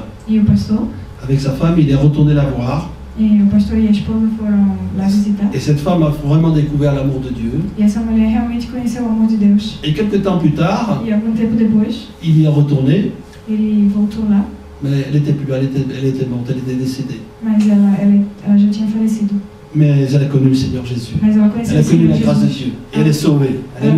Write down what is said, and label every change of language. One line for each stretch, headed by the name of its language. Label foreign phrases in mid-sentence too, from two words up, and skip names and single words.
Portuguese: E o pastor,
French: avec sa femme, il est retourné la voir.
Portuguese: e o pastor e a esposa foram lá visitar.
French: Et cette femme a vraiment découvert l'amour de Dieu.
Portuguese: E essa mulher realmente conheceu o amor de Deus.
French: Et quelques temps plus tard,
Portuguese: E algum tempo depois,
French: il y est retourné,
Portuguese: ele voltou lá,
French: mais elle n'était plus là, elle était morte, elle était décédée.
Portuguese: mas ela já tinha falecido.
French: Mais elle a connu le Seigneur Jésus.
Portuguese: Mas ela conheceu
French: Elle a
Portuguese: o
French: connu
Portuguese: Senhor
French: la grâce de
Portuguese: Jesus.
French: Dieu. Et elle est sauvée. Alléluia.